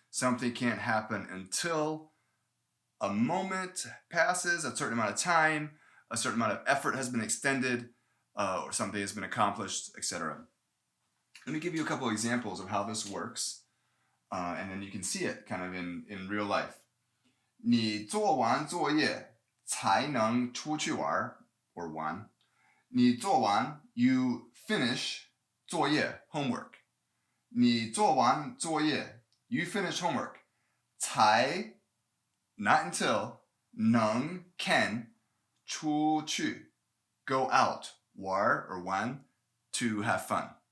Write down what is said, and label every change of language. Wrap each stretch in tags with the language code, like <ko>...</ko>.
<en>Something can't happen until a moment passes, a certain amount of time, a certain amount of effort has been extended, or something has been accomplished, etc. Let me give you a couple examples of how this works, and then you can see it kind of in real life.</en> <zh>你做完作业才能出去玩 or 玩. 你做完 you finish 作业 homework.</zh> <en>你做完作业 you finish homework. 才 not until 能 can 出去 go out 玩 or 玩 to have fun.</en>